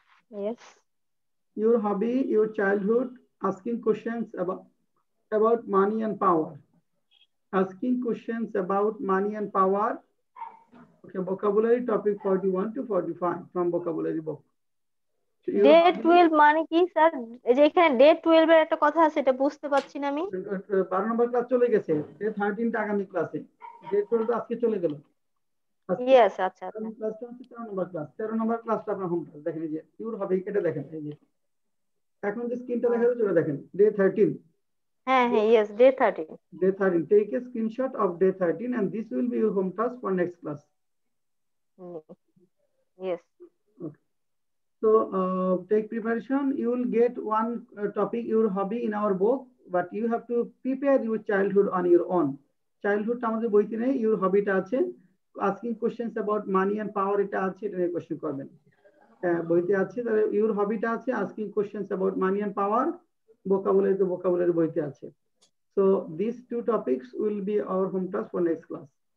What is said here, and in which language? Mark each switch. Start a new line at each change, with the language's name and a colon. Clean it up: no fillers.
English: yes. Your hobby, your childhood, asking questions about money and power. Asking questions about money and power. Okay, vocabulary topic 41 to 45 from vocabulary book.
Bangla: Day 12 মানে কি sir? এই যে এখানে day 12 এর একটা কথা আছে, এটা বুঝতে পারছি না আমি। 12 নম্বর ক্লাস চলে গেছে, ডে 13 টা আগামী ক্লাসে, ডে 12 আজকে চলে গেল। ইয়েস, আচ্ছা আচ্ছা। ক্লাসটা হচ্ছে 13 নম্বর ক্লাস, 13 নম্বর ক্লাসটা আপনার হোম ক্লাস দেখেন, এই যে ইউর হবে, এটা দেখেন, এই যে এখন যে স্ক্রিনটা দেখা যাচ্ছে ওটা দেখেন, ডে 13। হ্যাঁ হ্যাঁ, yes, day 13।
English: Day 13. Take a screenshot of day 13 and this will be your home task for next class. Yes. Okay. So take preparation. You will get one topic, your hobby in our book, but you have to prepare your childhood on your own.
Bangla: Childhood আমাদের বইতে নেই, your hobby টা আছে।
English: Asking questions about money and power
Bangla: এটা আছে, এটা নিয়ে question করবেন। বইতে আছে, তাহলে your hobby টা আছে,
English: asking questions about money and power,
Bangla: vocabulary তো vocabulary বইতে আছে।
English: So these two topics will be our home task for next class.